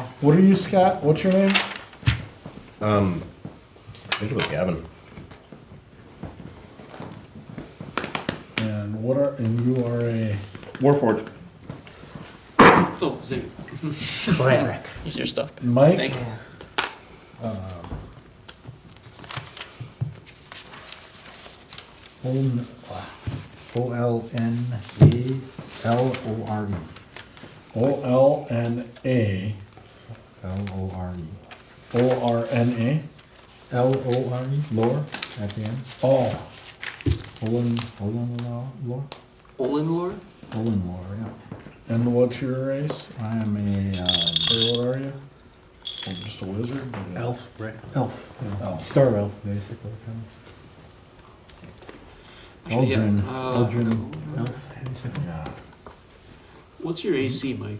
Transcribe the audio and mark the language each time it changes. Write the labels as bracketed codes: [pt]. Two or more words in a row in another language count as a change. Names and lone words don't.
[en] What are you, Scott? What's your name? I think it was Gavin. And you are a Warforged. Oh, Zig. Cleric. Here's your stuff. Mike? Thank you. O-L-N-A-L-O-R-E. O-L-N-A L-O-R-E. O-R-N-A. L-O-R-E, lore, at the end. Oh, Olin lore? Olin lore? Olin lore, yeah. and what's your race? I am Or what are you? Oh, just a wizard? Elf, right? elf. Oh. Star elf, basically. Actually, yeah, Aldrin, uh, Aldrin elf, basically. Yeah. What's your AC, Mike?